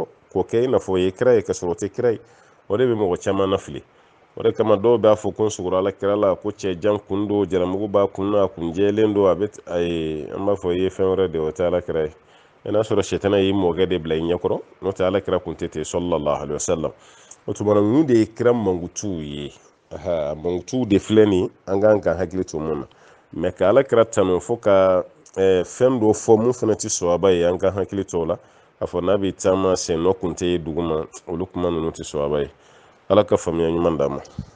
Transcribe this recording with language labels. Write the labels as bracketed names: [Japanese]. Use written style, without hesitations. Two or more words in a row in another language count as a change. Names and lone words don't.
[Bambara] k'o kɛ i n'a fɔ o ye kira ye ka sɔrɔ o tɛ kira ye o de bɛ mɔgɔ caman nafili o de kama dɔw b'a fɔ ko n sugora ala kira la ko cɛ jan kun don jaramugu b'a kun na a kun jɛlen don an b'a fɔ i ye fɛn wɛrɛ de o tɛ ala kira ye n'a sɔrɔ sɛtana y'i mɔkɛ de bila i ɲɛkɔrɔ n'o tɛ ala kira kun tɛ ten [Arabic] صلى الله عليه وسلم [Bambara] o tuma na ninnu de ye kira mankutuw ye mankutuw de filɛ nin an kan ka hakili to mun na mais ka ala kira tanu fo ka fɛn dɔ fɔ mun fana tɛ sɔhaba ye an ka hakili to o la a fɔ n'a bɛ taama sennɔ kun tɛ ye duguma olu kuma ninnu tɛ sɔhaba ye ala ka faamuya ɲuman d'a ma